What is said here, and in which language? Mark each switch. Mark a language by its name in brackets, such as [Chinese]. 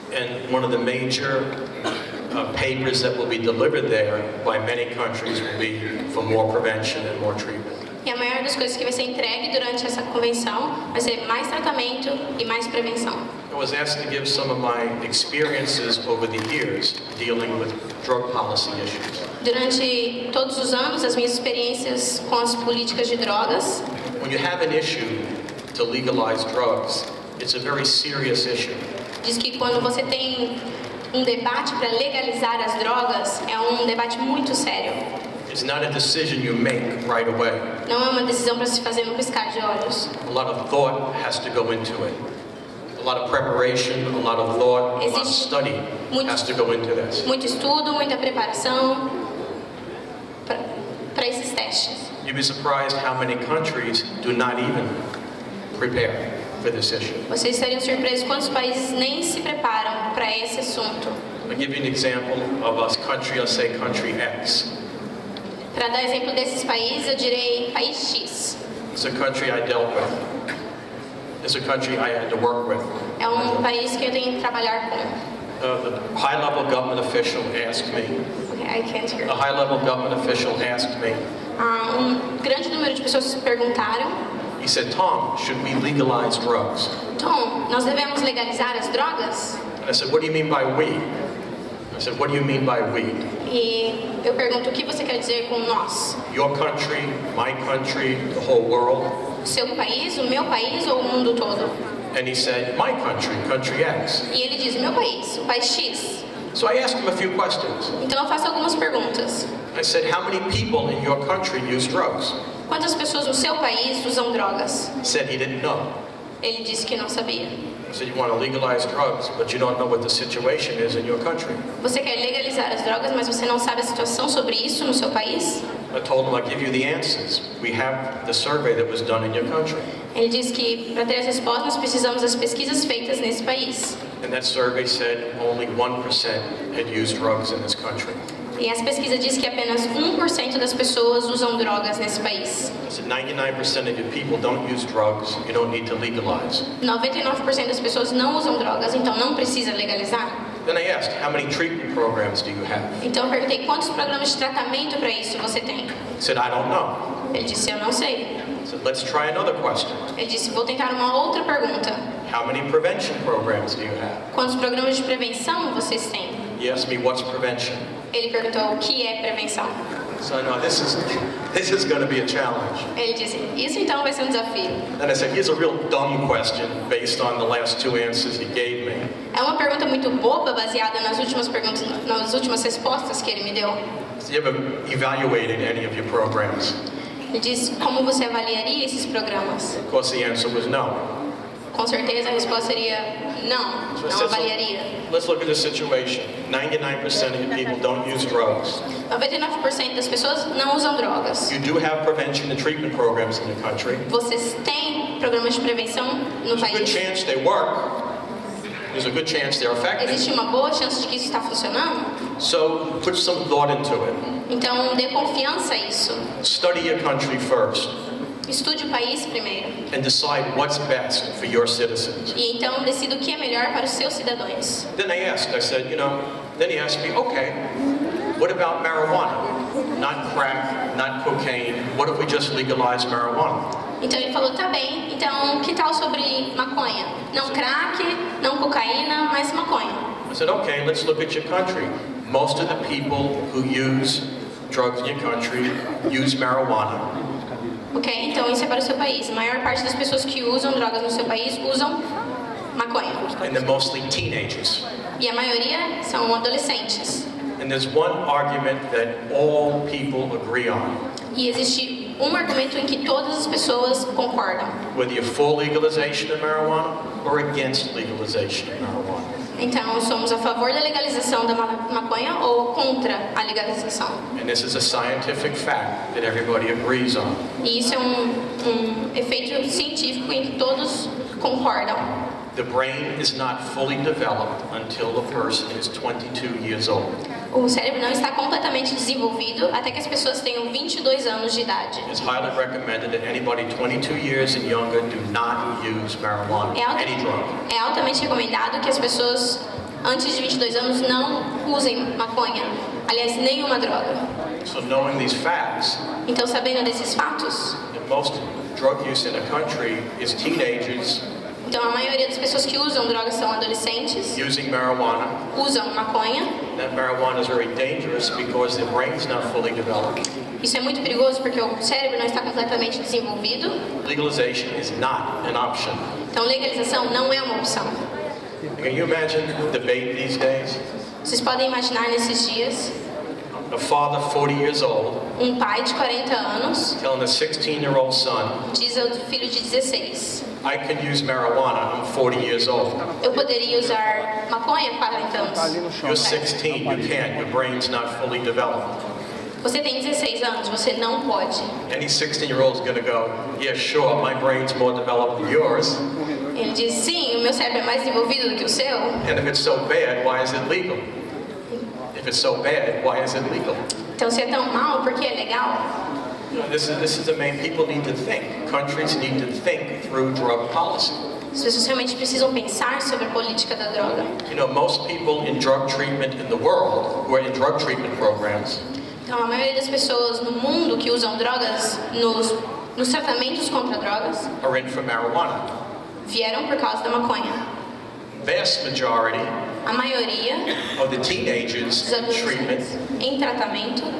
[English] And one of the major papers that will be delivered there by many countries will be for more prevention and more treatment. [Portuguese] E a maior das coisas que vai ser entregue durante essa convenção vai ser mais tratamento e mais prevenção. [English] I was asked to give some of my experiences over the years dealing with drug policy issues. [Portuguese] Durante todos os anos, as minhas experiências com as políticas de drogas, [English] When you have an issue to legalize drugs, it's a very serious issue. [Portuguese] diz que quando você tem um debate para legalizar as drogas, é um debate muito sério. [English] It's not a decision you make right away. [Portuguese] Não é uma decisão para se fazer no piscar de olhos. [English] A lot of thought has to go into it. A lot of preparation, a lot of thought, a lot of study has to go into this. [Portuguese] Muito estudo, muita preparação para esses testes. [English] You'd be surprised how many countries do not even prepare for this issue. [Portuguese] Vocês estariam surpresos quantos países nem se preparam para esse assunto. [English] I'll give you an example of a country, I'll say country X. [Portuguese] Para dar exemplo desses países, eu direi país X. [English] It's a country I dealt with. It's a country I had to work with. [Portuguese] É um país que eu tenho que trabalhar com. [English] The high-level government official asked me, Okay, I can't hear. a high-level government official asked me, [Portuguese] Grande número de pessoas perguntaram: [English] he said, Tom, should we legalize drugs? [Portuguese] Tom, nós devemos legalizar as drogas? [English] And I said, what do you mean by we? I said, what do you mean by we? [Portuguese] E eu pergunto: o que você quer dizer com nós? [English] Your country, my country, the whole world? [Portuguese] O seu país, o meu país ou o mundo todo? [English] And he said, my country, country X. [Portuguese] E ele diz: o meu país, o país X. [English] So I asked him a few questions. [Portuguese] Então eu faço algumas perguntas. [English] I said, how many people in your country use drugs? [Portuguese] Quantas pessoas no seu país usam drogas? [English] He said he didn't know. [Portuguese] Ele disse que não sabia. [English] I said, you want to legalize drugs, but you don't know what the situation is in your country. [Portuguese] Você quer legalizar as drogas, mas você não sabe a situação sobre isso no seu país? [English] I told him, I'll give you the answers. We have the survey that was done in your country. [Portuguese] Ele disse que para ter as respostas nós precisamos das pesquisas feitas nesse país. [English] And that survey said only 1% had used drugs in this country. [Portuguese] E essa pesquisa diz que apenas 1% das pessoas usam drogas nesse país. [English] I said 99% of your people don't use drugs, you don't need to legalize. [Portuguese] 99% das pessoas não usam drogas, então não precisa legalizar. [English] Then I asked, how many treatment programs do you have? [Portuguese] Então eu perguntei: quantos programas de tratamento para isso você tem? [English] He said, I don't know. [Portuguese] Ele disse: eu não sei. [English] I said, let's try another question. [Portuguese] Ele disse: vou tentar uma outra pergunta. [English] How many prevention programs do you have? [Portuguese] Quantos programas de prevenção vocês têm? [English] He asked me, what's prevention? [Portuguese] Ele perguntou: o que é prevenção? [English] So I know this is going to be a challenge. [Portuguese] Ele disse: isso então vai ser um desafio. [English] And I said, here's a real dumb question based on the last two answers he gave me. [Portuguese] É uma pergunta muito boba, baseada nas últimas perguntas, nas últimas respostas que ele me deu. [English] So you ever evaluated any of your programs? [Portuguese] Ele disse: como você avaliaria esses programas? [English] Of course, the answer was no. [Portuguese] Com certeza a resposta seria não, [English] So I [Portuguese] avaliaria. [English] let's look at the situation. 99% of your people don't use drugs. [Portuguese] 99% das pessoas não usam drogas. [English] You do have prevention and treatment programs in your country. [Portuguese] Vocês têm programas de prevenção no [English] There's a good [Portuguese] país? [English] chance they work. There's a good chance they're effective. [Portuguese] Existe uma boa chance de que isso está funcionando? [English] So put some thought into it. [Portuguese] Então dê confiança a isso. [English] Study your country first [Portuguese] Estude o país primeiro. [English] and decide what's best for your citizens. [Portuguese] E então decida o que é melhor para os seus cidadãos. [English] Then I said, then he asked me, okay, what about marijuana? Not crack, not cocaine. What if we just legalize marijuana? [Portuguese] Então ele falou: tá bem, então que tal sobre maconha? Não crack, não cocaína, mas maconha. [English] I said, okay, let's look at your country. Most of the people who use drugs in your country use marijuana. Ok? [Portuguese] Então isso é para o seu país. A maior parte das pessoas que usam drogas no seu país usam maconha. [English] And they're mostly teenagers. [Portuguese] E a maioria são adolescentes. [English] And there's one argument that all people agree on. [Portuguese] E existe um argumento em que todas as pessoas concordam. [English] Whether you're for legalization of marijuana or against legalization of marijuana. [Portuguese] Então, somos a favor da legalização da maconha ou contra a legalização. [English] And this is a scientific fact that everybody agrees on. [Portuguese] E isso é um efeito científico em que todos concordam. [English] The brain is not fully developed until the person is 22 years old. [Portuguese] O cérebro não está completamente desenvolvido até que as pessoas tenham 22 anos de idade. [English] It's highly recommended that anybody 22 years and younger do not use marijuana, any drug. [Portuguese] É altamente recomendado que as pessoas antes de 22 anos não usem maconha. Aliás, nenhuma droga. [English] So knowing these facts, [Portuguese] Então, sabendo desses fatos, [English] that most drug use in a country is teenagers [Portuguese] então a maioria das pessoas que usam drogas são adolescentes, [English] using marijuana. [Portuguese] usam maconha. [English] That marijuana is very dangerous because their brain's not fully developed. [Portuguese] Isso é muito perigoso porque o cérebro não está completamente desenvolvido. [English] Legalization is not an option. [Portuguese] Então, legalização não é uma opção. [English] Can you imagine the debate these days? [Portuguese] Vocês podem imaginar nesses dias [English] A father 40 years old [Portuguese] um pai de 40 anos [English] telling a 16-year-old son, [Portuguese] diz ao filho de 16: [English] I can use marijuana, I'm 40 years old. [Portuguese] eu poderia usar maconha com 40 anos. [English] You're 16, you can't, your brain's not fully developed. [Portuguese] Você tem 16 anos, você não pode. [English] Any 16-year-old is going to go, yeah, sure, my brain's more developed than yours. [Portuguese] Ele diz: sim, o meu cérebro é mais desenvolvido do que o seu. [English] And if it's so bad, why is it legal? If it's so bad, why is it legal? [Portuguese] Então, se é tão mal, por que é legal? [English] This is the main people need to think. Countries need to think through drug policy. [Portuguese] As pessoas realmente precisam pensar sobre a política da droga. [English] You know, most people in drug treatment in the world, who are in drug treatment programs, [Portuguese] Então, a maioria das pessoas no mundo que usam drogas nos tratamentos contra drogas [English] are in for marijuana. [Portuguese] vieram por causa da maconha. [English] Vast majority [Portuguese] A maioria [English] of the teenagers [Portuguese] dos [English] in treatment [Portuguese] adolescentes em tratamento